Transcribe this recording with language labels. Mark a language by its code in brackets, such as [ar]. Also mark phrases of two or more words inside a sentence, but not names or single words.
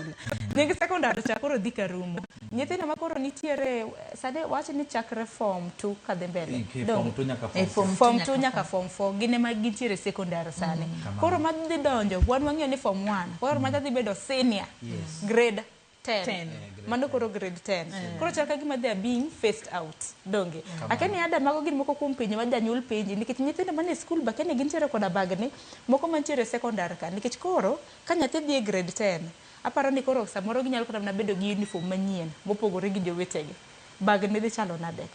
[luo] Nying secondary cha koro dhi karumo. Nyithindo ma koro nitiere sade wacho ni chakre form 2 kadhi mbele. Form 2 nyaka form 4 gine ma gintiere secondary sani. Koro madhi donjo wan wang'eyo ni form 1. Koro madhi bedo senior grade 10. Mano koro grade 10. Koro chaka gima [en] they are being phased out. [luo] Donge. Akeni ada mago gin moko kuom pinje ma janyuol pinje nikech nyithindo mane school ba kene gintiere koda bagni moko mantiere secondary ka nikech koro ka nyathi dhi e grade 10 aparo ni koro samoro ginyalo kata na bedo gi uniform manyien mopogore gi jowetegi. Bagni dhi chalo nade ka.